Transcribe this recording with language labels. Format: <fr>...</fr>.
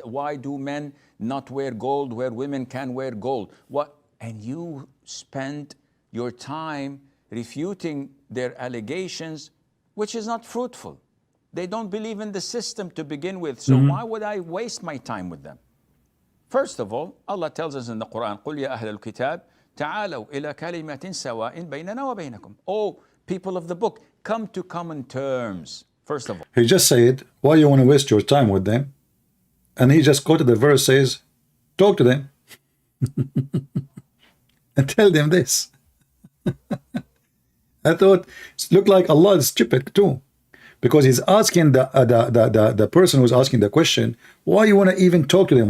<en>Why do men not wear gold where women can wear gold? What? And you spend your time refuting their allegations, which is not fruitful. They don't believe in the system to begin with, so why would I waste my time with them? First of all, Allah tells us in the Quran,</en> <ar>قُلْ يَا أَهْلَ الْكِتَابِ تَعَالَوْا إِلَى كَلِمَةٍ سَوَاءٍ بَيْنَنَا وَبَيْنَكُمْ.</ar> <en>Oh, people of the book, come to common terms. First of all. He just said, why you want to waste your time with them? And he just quoted the verse, says, talk to them. And tell them this. I thought it looked like Allah is stupid too, because he's asking the person who's asking the question, why you want to even talk to them?</en>